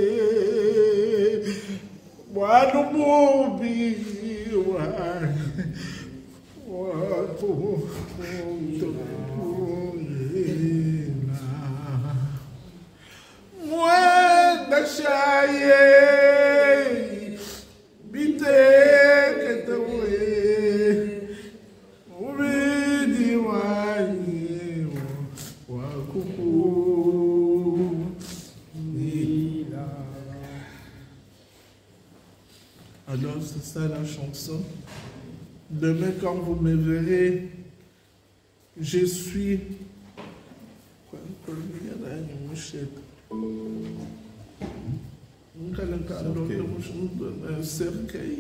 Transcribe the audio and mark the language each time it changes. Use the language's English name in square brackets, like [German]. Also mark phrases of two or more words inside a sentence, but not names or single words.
[Luba-Lulua] Wanu mubi wani Watu Mwenda shaye bitekete we ubidi wanyi wakuku nila. [French] Alors c'est ça la chanson. Demain quand vous me verrez, je suis un cercueil.